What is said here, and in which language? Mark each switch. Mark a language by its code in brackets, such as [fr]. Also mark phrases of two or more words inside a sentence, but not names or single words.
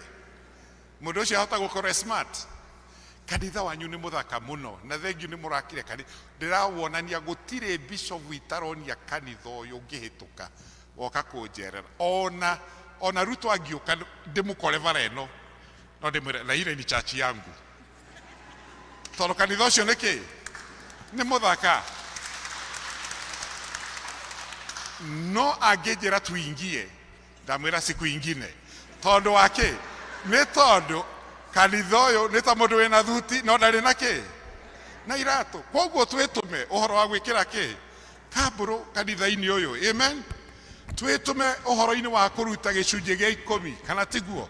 [ki] Mũndũ ũcio ahota gũkorwo smart. Kanitha wanyu nĩ mũthaka mũno na thengiũ nĩ mũrakire kanitha. Ndĩrawonania gũtirĩ bishop itaronia kanitha ũyũ ũngĩhĩtũka woka kũnjerera. Ona Ruto angĩũka ndĩmũkore bara ĩno no ndĩmwĩre [sw] na ile ni church yangu. [ki] Tondũ kanitha ũcio nĩ kĩ? Nĩ mũthaka. No angĩnjĩra tuingie ndamwĩra [sw] siku ingine. [ki] Tondũ wa kĩ? Nĩ tondũ kanitha ũyũ nĩ ta mũndũ wĩna thuti no ndarĩ na kĩ? Na iratũ. Koguo twĩtũme ũhoro wa gwĩkĩra kĩ? Kambũrũ kanitha-inĩ ũyũ. Amen. Twĩtũme ũhoro-inĩ wa kũruta gĩcunjĩ gĩa 10 kana tiguo.